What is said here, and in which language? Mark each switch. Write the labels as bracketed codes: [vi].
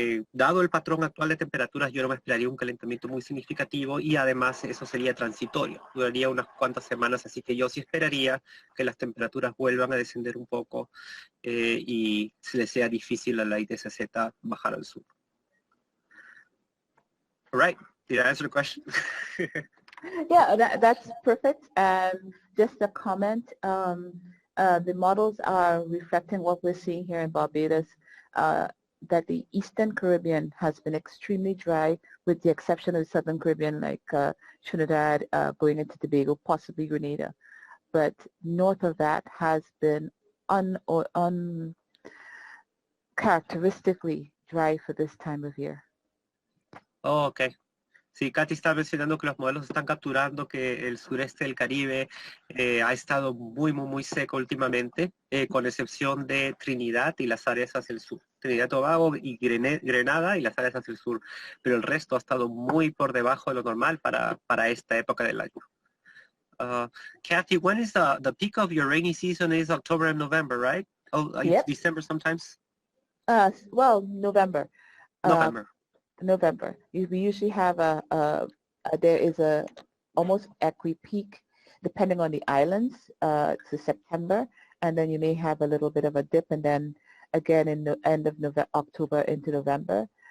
[es] Dado el patrón actual de temperaturas, yo no me esperaría un calentamiento muy significativo y además eso sería transitorio, duraría unas cuantas semanas, así que yo sí esperaría que las temperaturas vuelvan a descender un poco y se le sea difícil a la ITCZ bajar al sur. [en] All right, did I answer the question? Yeah, that's perfect. Just a comment, the models are reflecting what we're seeing here in Barbados, that the Eastern Caribbean has been extremely dry with the exception of the Southern Caribbean like Trinidad, going into Tobago, possibly Grenada. But north of that has been uncharacteristically dry for this time of year. Oh, okay. [es] Sí, Katy está mencionando que los modelos están capturando que el sureste del Caribe ha estado muy seco últimamente, con excepción de Trinidad y las áreas hacia el sur. Trinidad y Tobago y Grenada y las áreas hacia el sur. Pero el resto ha estado muy por debajo de lo normal para esta época del año. [en] Kathy, when is the peak of your rainy season? Is October and November, right? Oh, Yep. December sometimes? Well, November. November. We usually have there is a almost equi-peak depending on the islands to September, and then you may have a little bit of a dip and then again in the end of October into November.